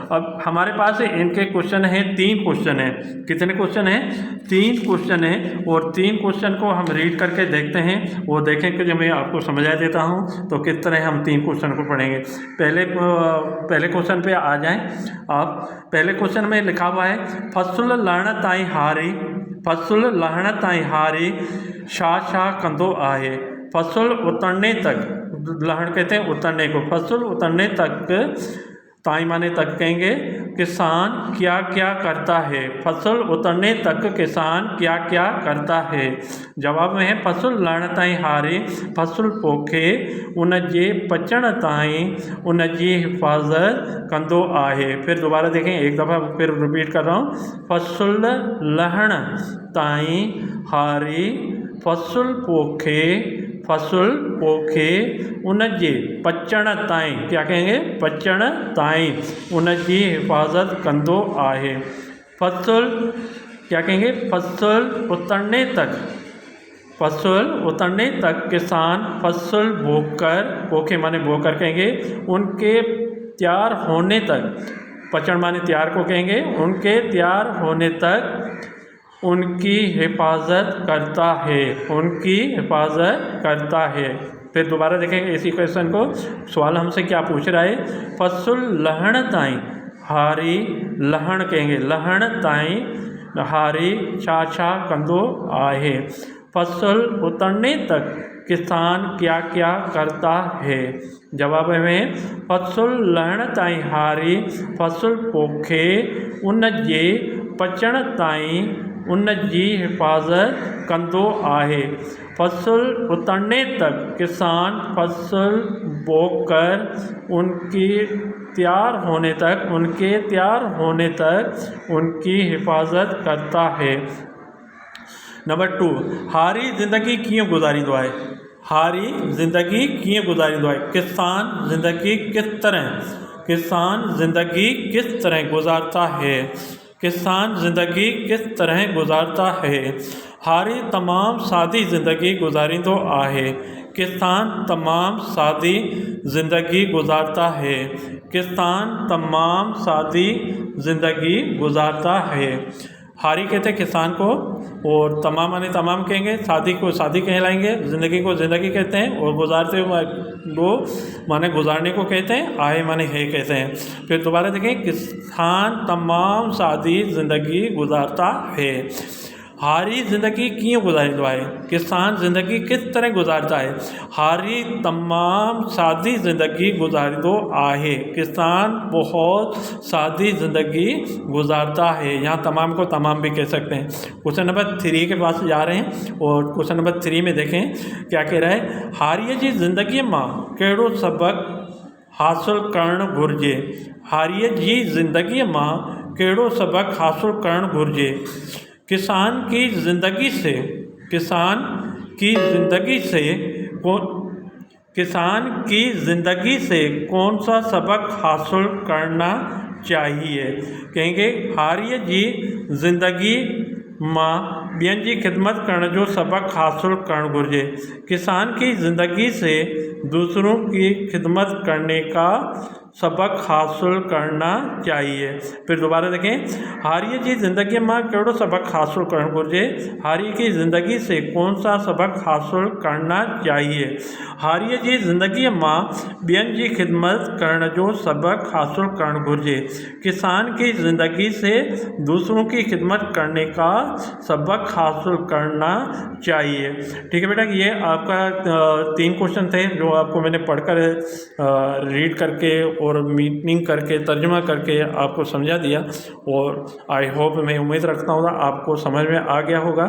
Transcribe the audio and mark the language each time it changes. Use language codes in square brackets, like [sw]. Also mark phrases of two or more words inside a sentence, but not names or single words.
[hi] अब हमारे पास इनके क्वेश्चन हैं, 3 क्वेश्चन हैं। कितने क्वेश्चन हैं, 3 क्वेश्चन हैं और 3 क्वेश्चन को हम रीड करके देखते हैं। वो देखें कि जब मैं आपको समझा देता हूँ तो किस तरह हम 3 क्वेश्चन को पढ़ेंगे। पहले क्वेश्चन पे आ जाएं आप। पहले क्वेश्चन में लिखा हुआ है [sd] फसल लहण ताई हारी, फसल लहण ताई हारी शाह शाह कंदो आहे। [hi] फसल उतरने तक, लहण कहते हैं उतरने को, फसल उतरने तक, ताई माने तक कहेंगे, किसान क्या क्या करता है। फसल उतरने तक किसान क्या क्या करता है। जवाब में है [sd] फसल लहण ताई हारे, फसल पोखे, उनजे पचण ताई उनजी हिफाजत कंदो आहे। [hi] फिर दोबारा देखें, एक दफ़ा फिर रिपीट कर रहा हूँ। [sd] फसल लहण ताई हारी, फसल पोखे, फसल पोखे, उनजे पचण ताईं, [hi] क्या कहेंगे, [sd] पचण ताईं उनजी हिफाजत कंदो आहे। [hi] फसल क्या कहेंगे, फसल उतरने तक, फसल उतरने तक किसान फसल बोकर, पोखे माने बोकर कहेंगे, उनके तैयार होने तक, पचण माने तैयार को कहेंगे, उनके तैयार होने तक उनकी हिफाजत करता है, उनकी हिफाजत करता है। फिर दोबारा देखेंगे इसी क्वेश्चन को। सवाल हमसे क्या पूछ रहा है, [sd] फसल लहण ताई हारी, लहण कहेंगे, लहण ताई हारी छा छा कंदो आहे। [hi] फसल उतरने तक किसान क्या क्या करता है। जवाब में [sd] फसल लहण ताई हारी, फसल पोखे, उनजे पचण ताई उनजी हिफाजत कंदो आहे। [hi] फसल उतरने तक किसान फसल बोकर उनकी तैयार होने तक, उनके तैयार होने तक उनकी हिफाजत करता है। नंबर 2, [sd] हारी ज़िंदगी कीअं गुज़ारींदो आहे। हारी ज़िंदगी कीअं गुज़ारींदो आहे। [hi] किसान ज़िंदगी किस तरह, किसान ज़िंदगी किस तरह गुज़ारता है। किसान ज़िंदगी किस तरह गुज़ारता है। [sd] हारी तमाम सादी ज़िंदगी गुज़ारींदो आहे। [hi] किसान तमाम सादी ज़िंदगी गुज़ारता है। किसान तमाम सादी ज़िंदगी गुज़ारता है। हारी कहते हैं किसान को, और तमाम माने तमाम कहेंगे, शादी को शादी कहलाएंगे, ज़िंदगी को ज़िंदगी कहते हैं, और गुजारते हुए वो माने गुजारने को कहते हैं, आए माने है कहते हैं। फिर दोबारा देखें, किसान तमाम सादी ज़िंदगी गुजारता है। [sd] हारी ज़िंदगी कीअं गुज़ारींदो आहे। [hi] किसान ज़िंदगी किस तरह गुज़ारता है। [sd] हारी तमाम सादी ज़िंदगी गुज़ारींदो आहे। [hi] किसान बहुत सादी ज़िंदगी गुज़ारता है। यहाँ तमाम को तमाम भी कह सकते हैं। क्वेश्चन नंबर 3 के पास जा रहे हैं, और क्वेश्चन नंबर 3 में देखें क्या कह रहा है। [sd] हारीअ जी ज़िंदगी मां कहिड़ो सबक हासिल करणु घुरिजे। हारीअ जी ज़िंदगी मां कहिड़ो सबक हासिल करणु घुरिजे। [hi] किसान की ज़िंदगी से, किसान की ज़िंदगी से किसान की ज़िंदगी से कौन सा सबक हासिल करना चाहिए। [sd] कहेंगे हारीअ जी ज़िंदगी मां ॿियनि जी ख़िदमत करण जो सबक हासिल करणु घुरिजे। [hi] किसान की ज़िंदगी से दूसरों की खिदमत करने का सबक हासिल करना चाहिए। फिर दोबारा देखें, [sd] हारीअ जी ज़िंदगी मां कहिड़ो सबक हासिल करणु घुरिजे। [hi] हारी की ज़िंदगी से कौन सा सबक हासिल करना चाहिए। [sd] हारीअ जी ज़िंदगी मां ॿियनि जी खिदमत करण जो सबक हासिल करणु घुरिजे। [hi] किसान की ज़िंदगी से दूसरों की खिदमत करने का सबक हासिल करना चाहिए। ठीक है बेटा, ये आपका 3 क्वेश्चन थे जो आपको मैंने पढ़कर रीड करके और मीनिंग करके तर्जुमा करके आपको समझा दिया, और [en] I hope, [hi] मैं उम्मीद रखता हूँ आपको समझ में आ गया होगा।